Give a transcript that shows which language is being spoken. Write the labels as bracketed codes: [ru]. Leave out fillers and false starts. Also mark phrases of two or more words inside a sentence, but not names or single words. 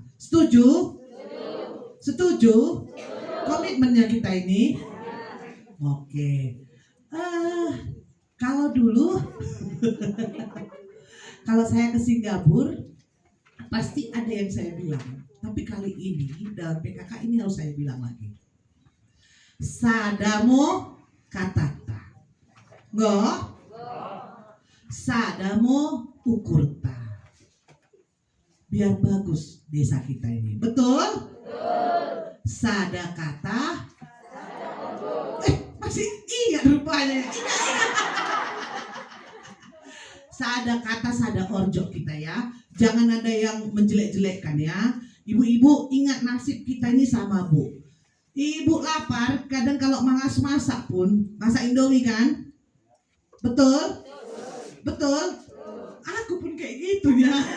[id] Setuju? Setuju? Komitmennya kita ini? Oke. Kalau dulu kalau saya ke Singapura pasti ada yang saya bilang, tapi kali ini dalam PKK ini harus saya bilang lagi. [btx] Sadamo katata, sadamo ukurta. [id] Biar bagus desa kita ini, betul? [btx] Sada kata, [id] masih ingat rupanya. [btx] Sada kata sada orjok kita ya. [id] Jangan ada yang menjelek-jelekkan ya. Ibu-ibu ingat nasib kita ini sama Bu. Ibu lapar, kadang kalau malas masak pun masak Indomie kan? Betul? Betul? Aku pun kayak gitu ya.